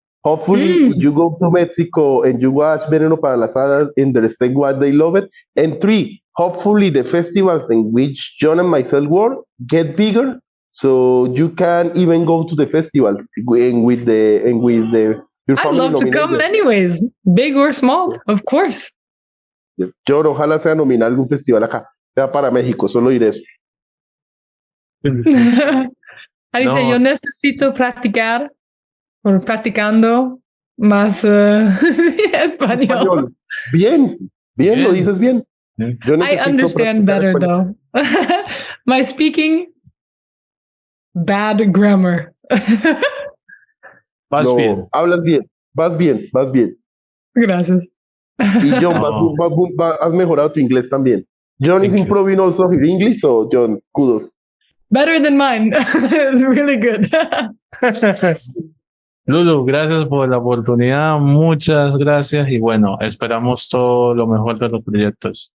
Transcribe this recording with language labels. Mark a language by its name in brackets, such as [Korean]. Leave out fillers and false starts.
[English] Hopefully you go to Mexico and you watch Veneno para las Hadas and understand why they love it. And 3, hopefully the festivals in which Jhon and myself work get bigger, so you can even go to the festivals with your family. I'd love to come anyways, big or small, of course. [Spanish] Jhon, ojalá sea nominar algún festival acá, sea para México, solo diré eso. Dice, yo necesito practicar o practicando más español. Bien, lo dices bien. [English] I understand better though. My speaking bad grammar. [Spanish] Vas No, bien. hablas bien. Vas bien, vas bien. Gracias. Y John, Oh. has mejorado tu inglés también. [English] John is Thank you. improving also his English, so John, kudos. Better than mine. It's really good. [Spanish] Lulu, gracias por la oportunidad, muchas gracias y bueno, esperamos todo lo mejor de los proyectos.